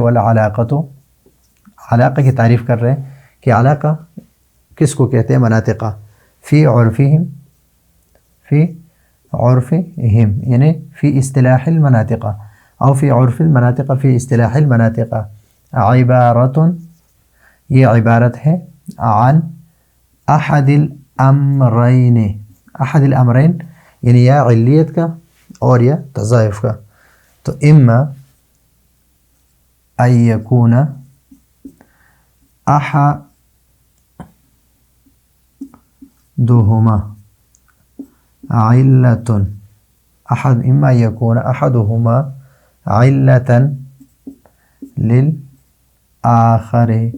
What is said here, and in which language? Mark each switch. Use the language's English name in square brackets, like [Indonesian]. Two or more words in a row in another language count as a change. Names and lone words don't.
[Urdu] والعلاقہ، تو علاقہ کی تعریف کر رہے ہیں کہ علاقہ کس کو کہتے ہیں؟ [Arabic] مناطقہ فی عرفہم یعنی فی اصطلاح المناطق او فی عرف المناطق فی اصطلاح المناطق عبارت، [Urdu] یہ عبارت ہے [Arabic] عن احد الامرین یعنی [Urdu] یا علیت کا اور یا تضاعف کا. [Arabic] تو اما ان یکون احدہما علۃ، اما یکون احدہما علۃ للآخر،